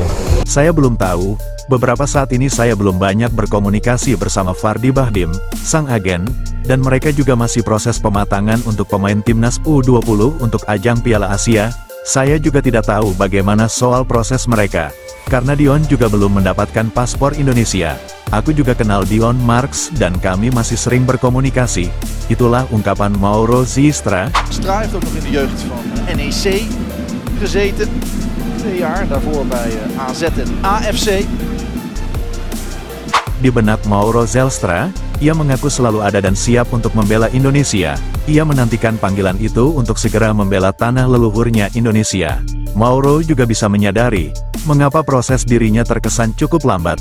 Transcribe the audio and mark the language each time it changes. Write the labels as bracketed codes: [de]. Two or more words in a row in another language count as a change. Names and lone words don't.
[id] Saya belum tahu, beberapa saat ini saya belum banyak berkomunikasi bersama Fardi Bahdim, sang agen, dan mereka juga masih proses pematangan untuk pemain timnas U20 untuk ajang Piala Asia. Saya juga tidak tahu bagaimana soal proses mereka, karena Dion juga belum mendapatkan paspor Indonesia. Aku juga kenal Dion Marks dan kami masih sering berkomunikasi. Itulah ungkapan Mauro Zelstra. [nl] Stra heeft ook nog in de jeugd van NEC gezeten. 2 jaar, daarvoor bij AZ en AFC. [id] Di benak Mauro Zelstra, ia mengaku selalu ada dan siap untuk membela Indonesia. Ia menantikan panggilan itu untuk segera membela tanah leluhurnya Indonesia. Mauro juga bisa menyadari, mengapa proses dirinya terkesan cukup lambat.